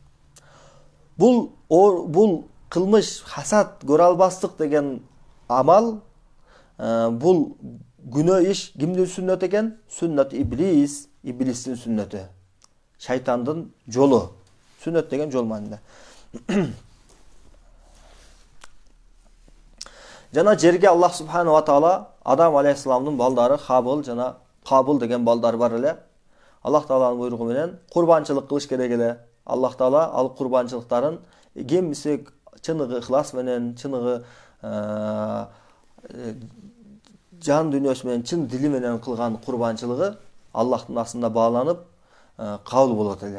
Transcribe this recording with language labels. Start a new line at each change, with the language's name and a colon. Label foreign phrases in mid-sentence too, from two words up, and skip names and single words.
Kyrgyz: Бул кылмыш, хасат, көрө албастык деген амал, бул күнөө иш кимдин сүннөтү экен? Сүннөт иблис, иблистин сүннөтү. Шайтандын жолу. Сүннөт деген жол маанында. Жана жерге Аллах
Arabic: سبحانه و تعالى
Kyrgyz: Адам алейхиссаламдын балдары Хабыл жана Кабыл деген балдар бар эле. Аллах Тааланын буйругу менен курбанчылык кылыш керек эле. Аллах Таала ал курбанчылыктарын кимиси чыныгы ихлас менен, чыныгы жан дүйнөсү менен, чын дили менен кылган курбанчылыгы Аллахтын астында бааланып кабыл болот эле.